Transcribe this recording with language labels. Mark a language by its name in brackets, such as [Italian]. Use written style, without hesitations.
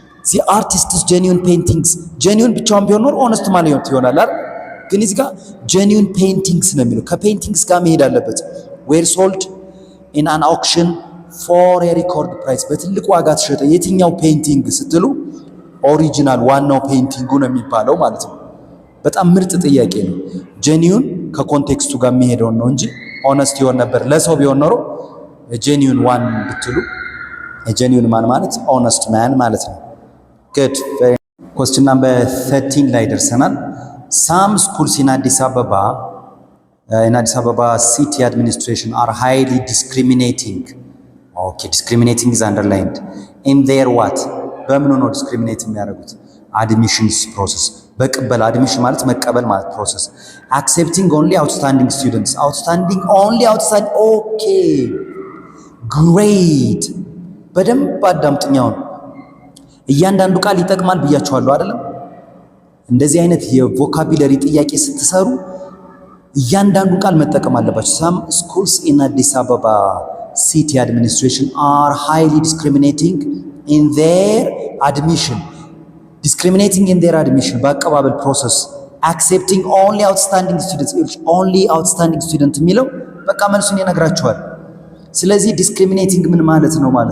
[English] the artist's genuine paintings [Amharic] genuine ብቻውን ቢሆን ኖሮ honest ማለት ይሆናል ግን እዚህ ጋር genuine paintings ነው የሚለው ከፔይንቲንግስ ጋር መሄድ አለበት [English] were sold in an auction for a record price [Amharic] በትልቅ ዋጋ ተሸጠ የትኛው ፔይንቲንግ ስትሉ ኦሪጂናል ዋናው ፔይንቲንጉ ነው የሚባለው ማለት ነው በጣም ምርጥ ጥያቄ ነው genuine ከኮንቴክስቱ ጋር የሚሄደው ነው እንጂ honest ይሆን ነበር ለሰው ቢሆን ኖሮ genuine one ብትሉ [English] genuine man ማለት honest man ማለት ነው good question number 13 [Amharic] ላይ ደርሰናል [English] Some schools in Addis Ababa city administration are highly discriminating. Okay, discriminating is underlined. In their what? [Amharic] በምን ነው discriminate የሚያደርጉት? [English] Admissions process. [Amharic] በቀበል admission ማለት መቀበል ማለት process. [English] Accepting only outstanding students. Outstanding. Okay. Great. [Amharic] በደንብ አዳምጥኛው እያንዳንዱ ቃል ይጠቅማል ብያችኋለሁ አይደለም? እንደዚህ አይነት የቮካቡላሪ ጥያቄ ስትሰሩ እያንዳንዱ ቃል መጠቀም አለባችሁ [English] some schools in Addis Ababa city administration are highly discriminating in their admission [Amharic] በአቀባበል [English] process accepting only outstanding students [Amharic] የሚለው በቃ መልሱን ይነግራችኋል ስለዚህ discriminating ምን ማለት ነው